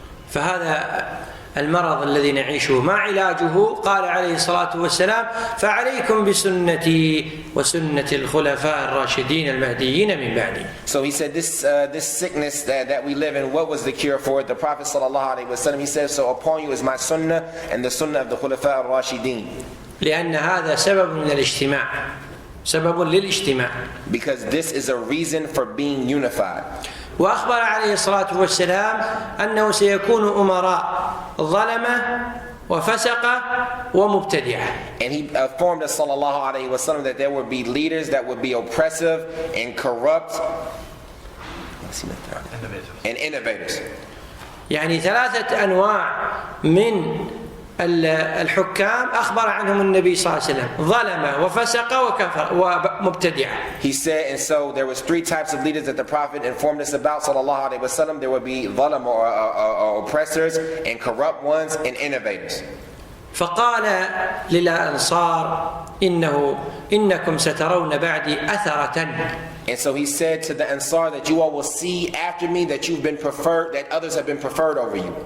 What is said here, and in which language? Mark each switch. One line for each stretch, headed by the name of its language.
Arabic: فهذا المرض الذي نعيشه ما علاجه؟ قال عليه الصلاة والسلام فعليكم بسنتي وسنة الخلفاء الراشدين المهديين من بعدي.
English: So he said this sickness that we live in, what was the cure for it? The Prophet sallallahu alaihi wasallam, he says, so upon you is my sunnah and the sunnah of the khulafa al-rashidin.
Arabic: لأن هذا سبب من الاجتماع، سبب للاجتماع.
English: Because this is a reason for being unified.
Arabic: وأخبر عليه الصلاة والسلام أنه سيكون أمراء ظلمة وفسقة ومبتدعة.
English: And he informed us sallallahu alaihi wasallam that there would be leaders that would be oppressive and corrupt and innovators.
Arabic: يعني ثلاثة أنواع من الحكام أخبر عنهم النبي صلى الله عليه وسلم: ظلمة وفسقة وكفر ومبتدعة.
English: He said, and so there was three types of leaders that the Prophet informed us about sallallahu alaihi wasallam. There would be ظلم or oppressors, and corrupt ones, and innovators.
Arabic: فقال للأنصار إنكم سترون بعدي أثرة.
English: And so he said to the Ansar that you all will see after me that you've been preferred, that others have been preferred over you.